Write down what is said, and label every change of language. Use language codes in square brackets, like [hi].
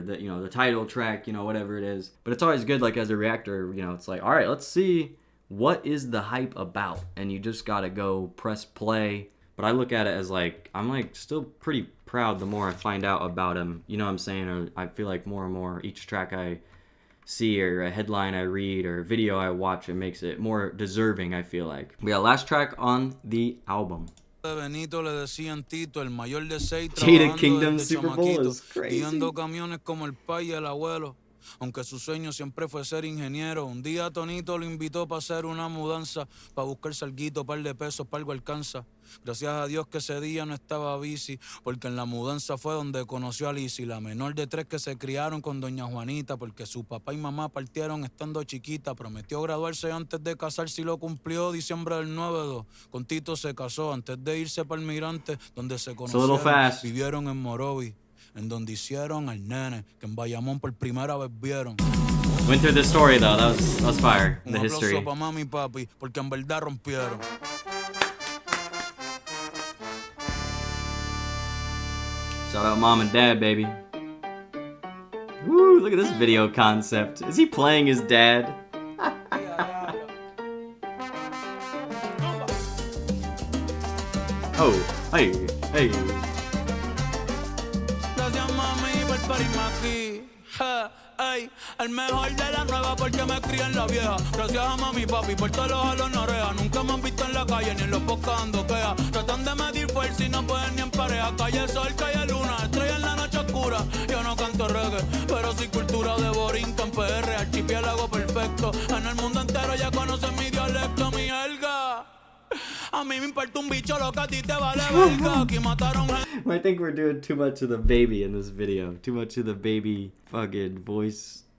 [en] That, you know, the title track, you know, whatever it is. But it's always good, like as a reactor, you know, it's like, all right, let's see what is the hype about, and you just gotta go press play. But I look at it as like, I'm like still pretty proud the more I find out about him. You know what I'm saying? Or I feel like more and more each track I see or a headline I read or a video I watch, it makes it more deserving, I feel like. We got last track on the album. [es] Benito le decían Tito, el mayor de 6, [en] Jada Kingdom Super Bowl is crazy. [es] Guiando camiones como el pai y el abuelo. Aunque su sueño siempre fue ser ingeniero. Un día Tonito lo invitó para hacer una mudanza, para buscar salguito, par de pesos, para algo alcanza. Gracias a Dios que ese día no estaba bici, porque en la mudanza fue donde conoció a Lizzy, la menor de 3 que se criaron con doña Juanita, porque su papá y mamá partieron estando chiquita. Prometió graduarse antes de casarse y lo cumplió. Diciembre del 9-2, con Tito se casó antes de irse para el Migrante, donde se conocieron, vivieron en Morovi, en donde hicieron al nene, que en Bayamón por primera vez vieron. [en] Went through the story though, that was fire, the history. [es] Un aplauso pa' mami y papi, porque en verdad rompieron. [en] Shout out mom and dad, baby. Woo, look at this video concept. Is he playing his dad? Oh, hey, hey. [es] Gracias mami por parirme aquí. Ey, el mejor de la nueva porque me crié en la vieja. Gracias a mami y papi por todos los jalos no oreja. Nunca me han visto en la calle ni en los podcasts ando queja. Tratan de medir fuerza y no pueden ni en pareja. Calle sol, calle luna, estrella en la noche oscura. Yo no canto reggae, pero sí cultura de Borinca en PR, archipiélago perfecto. En el mundo entero ya conocen mi dialecto, mi jerga. A mí me importa un bicho lo que a ti te vale verga. Aquí mataron. [en] I think we're doing too much of the baby in this video. Too much of the baby fucking voice